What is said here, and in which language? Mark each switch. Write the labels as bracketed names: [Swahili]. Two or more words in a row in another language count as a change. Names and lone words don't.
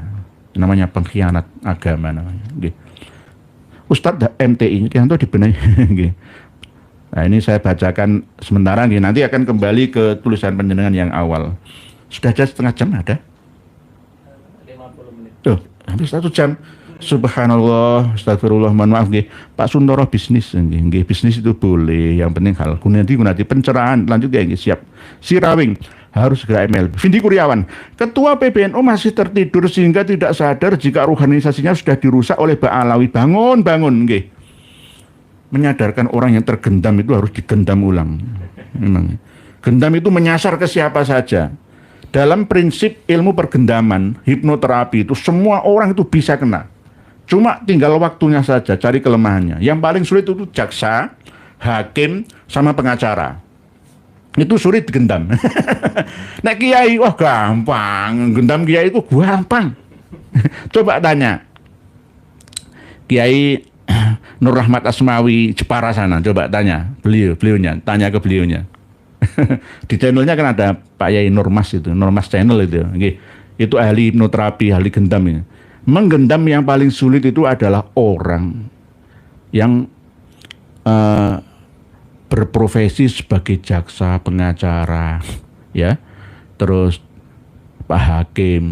[Indonesian] Namanya pengkhianat agama namanya. Ustadz MTI, itu dibenahi. Nah ini saya bacakan sementara, nanti akan kembali ke tulisan panjenengan yang awal. Sudah ada setengah jam ada? 50 menit. Tuh, hampir 1 jam. [Arabic] سبحان الله، أستغفر الله, [Indonesian] mohon maaf nggih. Pak Suntoro bisnis nggih. Bisnis itu boleh, yang penting hal gunati pencerahan. Lanjut ya nggih, siap. Sirawing harus segera ML. Vindi Kuryawan, Ketua PBNU masih tertidur sehingga tidak sadar jika organisasinya sudah dirusak oleh Mbak Alawi. Bangun nggih. Menyadarkan orang yang tergendam itu harus digendam ulang. Memang. Gendam itu menyasar ke siapa saja. Dalam prinsip ilmu pergendaman, hipnoterapi itu semua orang itu bisa kena. Cuma tinggal waktunya saja, cari kelemahannya. Yang paling sulit itu jaksa, hakim, sama pengacara. Itu sulit digendam. Nek kiai, wah gampang. Gendam kiai itu gampang. Coba tanya. Kiai Nur Rahmat Asmawi Jepara sana, coba tanya beliaunya, tanya ke beliaunya. Di channelnya kan ada Pak Yai Nurmas itu, Nurmas channel itu. Itu ahli hipnoterapi, ahli gendam ini. Menggendam yang paling sulit itu adalah orang yang berprofesi sebagai jaksa, pengacara, ya, terus Pak Hakim.